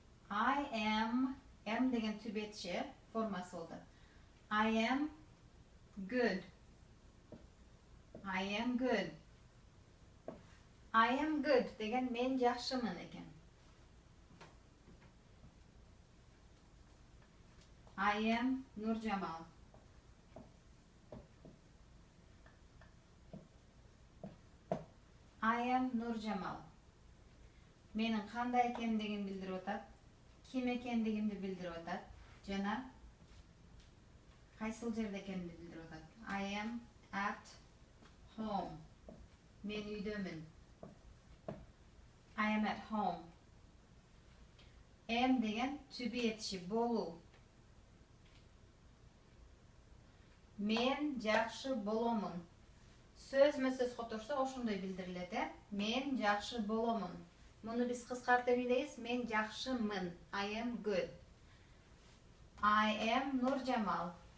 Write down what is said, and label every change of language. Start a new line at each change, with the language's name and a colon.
Kyrgyz: I am деген to be этиши формасы болду.
English: I am good. I am good. I am good
Kyrgyz: деген мен жакшымын экен.
English: I am Нуржамал. I am Нуржамал.
Kyrgyz: Менин кандай экендигимди билдирип атат, ким экендигимди билдирип атат жана кайсыл жерде экенимди билдирип атат.
English: I am at home.
Kyrgyz: Мен үйдөмүн.
English: I am at home.
Kyrgyz: Am деген to be этиши болуу. Мен жакшы боломун. Сөзмө сөз которсо ошондой билдирилет, Мен жакшы боломун. Муну биз кыскартып эмнедейбиз? Мен жакшымын.
English: I am good. I am Нуржамал.